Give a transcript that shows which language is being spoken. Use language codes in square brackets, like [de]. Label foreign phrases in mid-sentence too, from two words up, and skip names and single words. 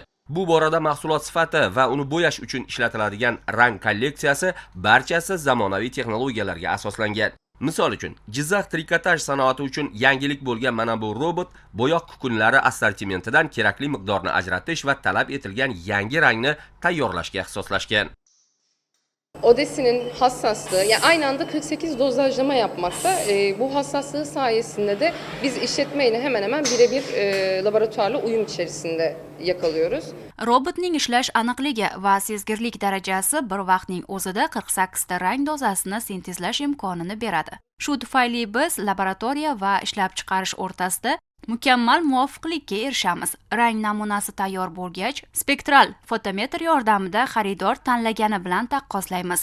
[uz] Bu borada mahsulot sifati va uni bo'yash uchun ishlatiladigan rang kolleksiyasi barchasi zamonaviy texnologiyalarga asoslangan. Misol uchun, Jizzax trikotaj sanoati uchun yangilik bo'lgan mana bu robot bo'yoq kukunlari assortimentidan kerakli miqdorni ajratish va talab etilgan yangi rangni tayyorlashga ixtisoslashgan. [tr] Odesi'nin hassaslığı, yani aynı anda 48 dozajlama yapmakta. Bu hassaslığı sayesinde de biz işletmeyle hemen hemen birebir laboratuvarla uyum içerisinde yakalıyoruz. [uz] Robotning ishlash aniqligi va sezgirlik darajasi bir vaqtning o'zida 48 ta rang dozasini sintezlash imkonini beradi. Shu tufayli biz laboratoriya va ishlab chiqarish o'rtasida mukammal muvofiqlikka erishamiz. Rang namunasi tayyor bo'lgach, spektral fotometr yordamida xaridor tanlagani bilan taqqoslaymiz.